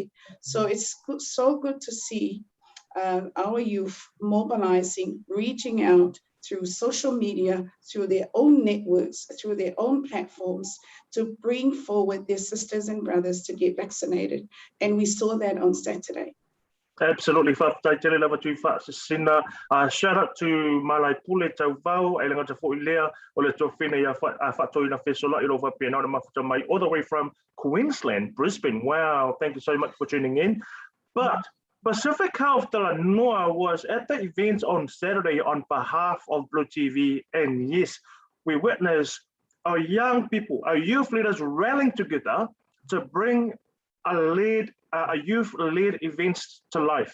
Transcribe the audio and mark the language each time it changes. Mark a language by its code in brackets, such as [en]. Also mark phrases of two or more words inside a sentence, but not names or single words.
[en] So it's so good to see our youth mobilizing, reaching out through social media, through their own networks, through their own platforms to bring forward their sisters and brothers to get vaccinated. And we saw that on Saturday. Absolutely. Shout out to Malai Pule Tauvau, Elangata Foilea, Ole Tofina Fatoina Fesola, Ilova Piano, Mafuta Mai, all the way from Queensland, Brisbane. Wow, thank you so much for tuning in. But Pacific Health Talanoa was at the event on Saturday on behalf of Blue TV, and yes, we witnessed our young people, our youth leaders rallying together to bring a youth-led events to life.